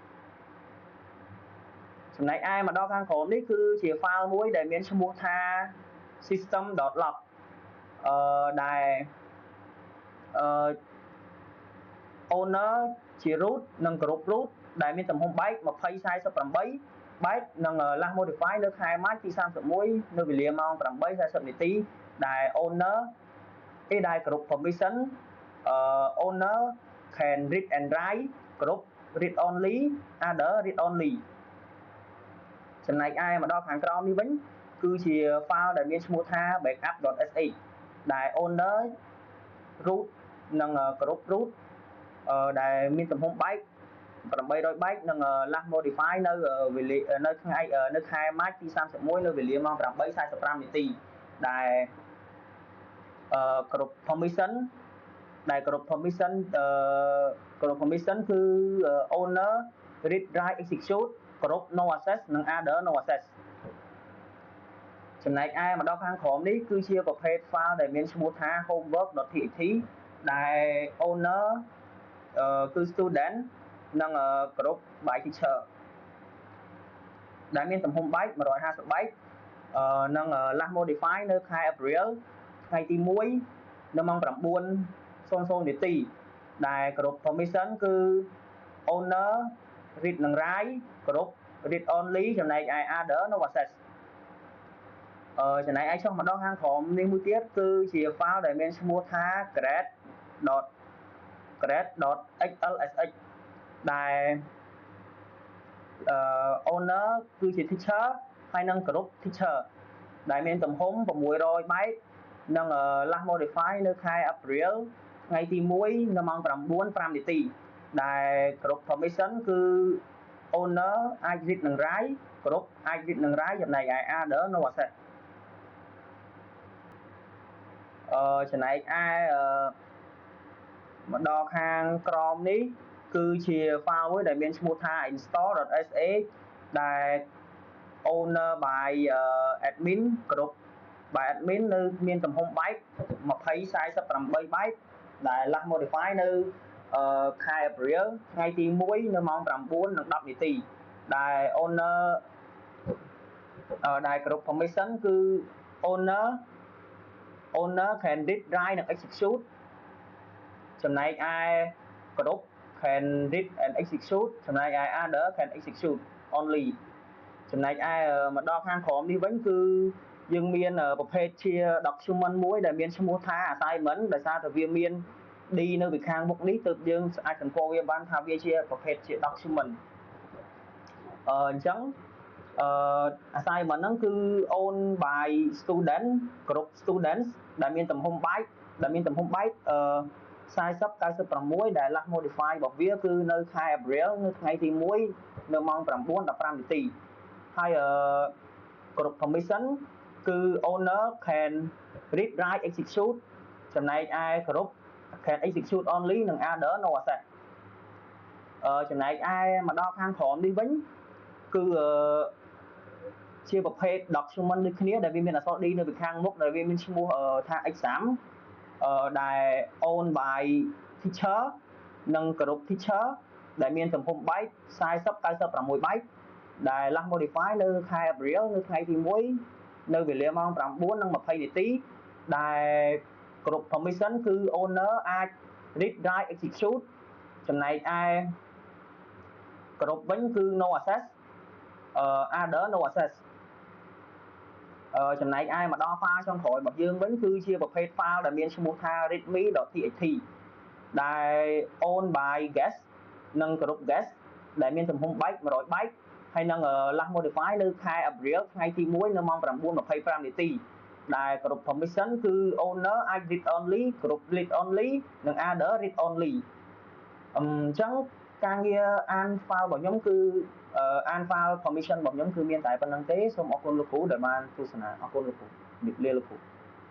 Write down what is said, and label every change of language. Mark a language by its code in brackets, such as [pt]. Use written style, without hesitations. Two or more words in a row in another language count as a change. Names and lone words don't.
[km] ចំណែកឯមកដល់ខាងក្រោមនេះគឺជា file មួយដែលមានឈ្មោះថា system.log ដែល owner ជា root និងក្រុម root ដែលមានទំហំ byte 2048 byte និង [en] last modify [km] នៅខែ March ទី31នៅវេលាម៉ោង8:40នាទីដែល owner ដែលក្រុម [en] permission owner can read and write [km] គ្រប់ [en] read only other read only [km] ចំណែកឯមកដល់ខាងក្រោមនេះវិញគឺជា file ដែលមានឈ្មោះថា backup.sh ដែល owner root និង group root ដែលមានទំហំbyte 800 byte និង [en] last modify [km] នៅនៅខែម៉ាចទី31នៅវេលាម៉ោង 8:45 នាទីដែល គ្រប់ permission ដែលគ្រប់ permission គឺ [en] owner read write execute [km] គ្រប់ [en] no access [km] និង [en] other no access [km] ចំណែកឯមកដល់ខាងក្រោមនេះគឺជាប្រភេទ file ដែលមានឈ្មោះថា homework.txt ដែល owner គឺ student និង [en] group by teacher [km] ដែលមានទំហំ byte 150 byte និង [en] last modify [km] នៅខែ April ថ្ងៃទី1នៅម៉ោង 9:00 នាទីដែលគ្រប់ permission គឺ [en] owner read [km] និង write គ្រប់ [en] read only [km] ចំណែកឯ [en] other no access [km] ចំណែកឯចុះមកដល់ខាងក្រោមនេះមួយទៀតគឺជា file ដែលមានឈ្មោះថា grade.xlsx ដែល owner គឺជា teacher ហើយនិង [en] group teacher [km] ដែលមានទំហំ 600 byte និង [en] last modify [km] នៅខែ April ថ្ងៃទី1នៅម៉ោង 9:05 នាទីដែល [en] group permission [km] គឺ owner អាច read និង write group អាច read និង write ចំណែកឯ [en] other no access [km] ចំណែកឯមកដល់ខាងក្រោមនេះគឺជា file មួយដែលមានឈ្មោះថា install.sh ដែល [en] owner by admin group by admin [km] នៅមានទំហំ byte 2048 byte ដែល [en] last modify [km] នៅខែ April ថ្ងៃទី1នៅម៉ោង 9:10 នាទីដែល owner ដែល [en] group permission [km] គឺ [en] owner can read write [km] និង execute ចំណែកឯ [en] group can read and execute [km] ចំណែកឯ [en] other can execute only [km] ចំណែកឯមកដល់ខាងក្រោមនេះវិញគឺយើងមានប្រភេទជា document មួយដែលមានឈ្មោះថា assignment ដោយសារតែវាមាន D នៅពីខាងមុខនេះទើបយើងអាចសម្គាល់វាបានថាវាជាប្រភេទជា document អញ្ចឹងassignment ហ្នឹងគឺ [en] own by student group students [km] ដែលមានទំហំ byte 4096 ដែល [en] last modify [km] របស់វាគឺនៅខែ April នៅថ្ងៃទី1នៅម៉ោង 9:15 នាទីហើយ [en] group permission [km] គឺ [en] owner can read write execute [km] ចំណែកឯ [en] group can execute only [km] និង [en] other no access [km] ចំណែកឯមកដល់ខាងក្រោមនេះវិញ គឺជាប្រភេទ document ដូចគ្នាដែលវាមានអក្សរ D នៅពីខាងមុខដែលវាមានឈ្មោះ ថា exam ដែល [en] own by teacher [km] និង [en] group teacher [km] ដែលមានទំហំ byte 4096 byte ដែល [en] last modify [km] នៅខែ April នៅថ្ងៃទី1នៅវេលាម៉ោង 9:20 នាទីដែល [en] group permission [km] គឺ owner អាច [en] read write execute [km] ចំណែកឯ group វិញគឺ [en] no access other no access [km] ចំណែកឯមកដល់ file ចុងក្រោយរបស់យើងវិញគឺជាប្រភេទ file ដែលមានឈ្មោះថា readme.txt ដែល [en] own by guest [km] និង [en] group guest [km] ដែលមានទំហំ byte 100 byte ហើយនឹង [en] last modify [km] នៅខែ April ថ្ងៃទី1នៅម៉ោង 9:25 នាទីដែល [en] group permission [km] គឺ owner អាច [en] read only group read only [km] និង [en] other read only [km] អញ្ចឹងការងារអាន file របស់ខ្ញុំគឺអាន [en] file permission [km] របស់ខ្ញុំគឺមានតែប៉ុណ្្នឹងទេសូមអរគុណលោកគ្រូដែលបានទស្សនាអរគុណលោកគ្រូលាលោកគ្រូ